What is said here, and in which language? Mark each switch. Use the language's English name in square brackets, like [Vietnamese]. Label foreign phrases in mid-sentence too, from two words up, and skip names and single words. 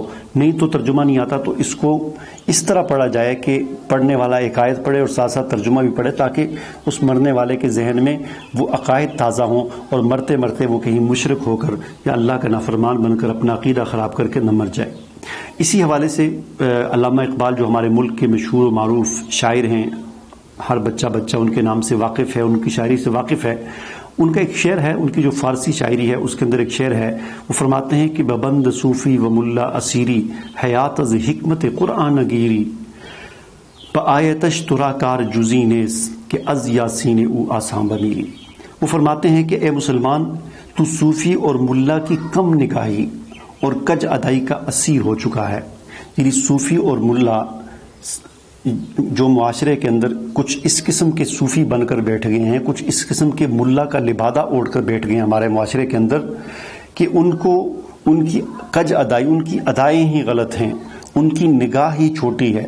[Urdu] نہیں تو ترجمہ نہیں آتا تو اس کو اس طرح پڑھا جائے کہ پڑھنے والا ایک آیت پڑھے اور ساتھ ساتھ ترجمہ بھی پڑھے، تاکہ اس مرنے والے کے ذہن میں وہ عقائد تازہ ہوں اور مرتے مرتے وہ کہیں مشرک ہو کر یا اللہ کا نافرمان بن کر اپنا عقیدہ خراب کر کے نہ مر جائے. اسی حوالے سے علامہ اقبال جو ہمارے ملک کے مشہور و معروف شاعر ہیں، ہر بچہ ان کے نام سے واقف ہے، ان کی شاعری سے واقف ہے. ان کا ایک شعر ہے، ان کی جو فارسی شاعری ہے اس کے اندر ایک شعر ہے، وہ فرماتے ہیں کہ [Persian] ببند صوفی و ملا اسیری حیات از حکمت قرآن گیری آیتش ترا کار جزی نیز کہ از یاسین او آساں بمیری. [Urdu] وہ فرماتے ہیں کہ اے مسلمان، تو صوفی اور ملا کی کم نگاہی اور کج ادائی کا اسیر ہو چکا ہے. یعنی صوفی اور ملا جو معاشرے کے اندر کچھ اس قسم کے صوفی بن کر بیٹھ گئے ہیں، کچھ اس قسم کے ملا کا لبادہ اوڑھ کر بیٹھ گئے ہیں ہمارے معاشرے کے اندر، کہ ان کی کج ادائی، ان کی ادائیں ہی غلط ہیں، ان کی نگاہ ہی چھوٹی ہے.